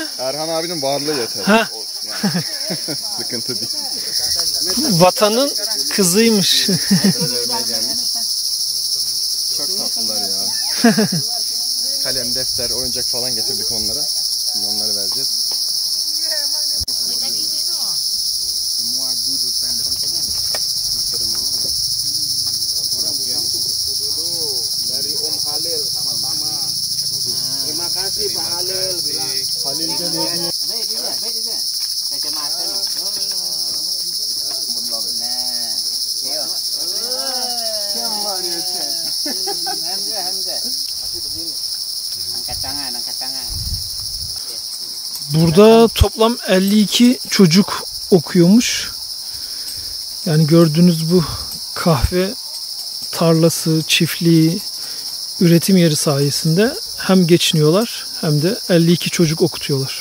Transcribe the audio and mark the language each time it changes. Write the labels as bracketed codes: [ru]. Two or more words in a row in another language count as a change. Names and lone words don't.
[tr] Erhan abinin varlığı yeter. Heh. Yani. Sıkıntı değil. Vatanın kızıymış. Çok tatlılar ya. Kalem, defter, oyuncak falan getirdik onlara. Şimdi onları vereceğiz. [id] Dari Om Halil sama-sama. Terima kasih Pak Halil bilang. Halil Cennet. Angkat tangan. [tr] Burada toplam 52 çocuk okuyormuş. Yani gördüğünüz bu kahve tarlası, çiftliği, üretim yeri sayesinde hem geçiniyorlar hem de 52 çocuk okutuyorlar.